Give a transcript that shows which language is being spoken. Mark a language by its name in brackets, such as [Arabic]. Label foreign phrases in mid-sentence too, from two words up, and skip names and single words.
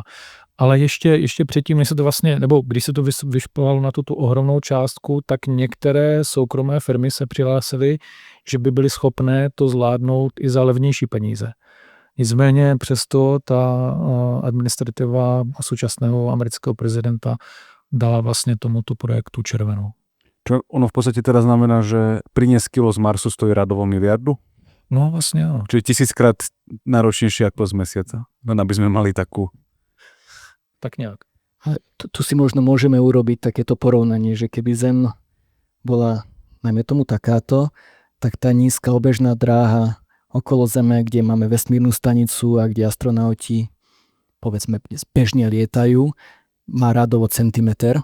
[Czech] Ale ještě předtím, než se to vlastně, nebo když se to vyšplhalo na tu ohromnou částku, tak některé soukromé firmy se přihlásily, že by byly schopné to zvládnout i za levnější peníze. Nicméně přesto ta administrativa současného amerického prezidenta dala vlastně tomuto projektu červenou. [Slovak] Čo ono v podstate teda znamená, že priniesť kilo z Marsu stojí radovo miliardu? [Czech] No vlastně ano. [Slovak] Čiže 1000-krát náročnejšie ako z Mesiaca. Len aby sme mali takú... [Czech] Tak nějak. [Slovak] Tu si možno môžeme urobiť takéto porovnanie, že keby Zem bola, najmä tomu takáto, tak tá nízka obežná dráha okolo Zeme, kde máme vesmírnu stanicu a kde astronauti, povedzme, bežne lietajú, má radovo centimeter.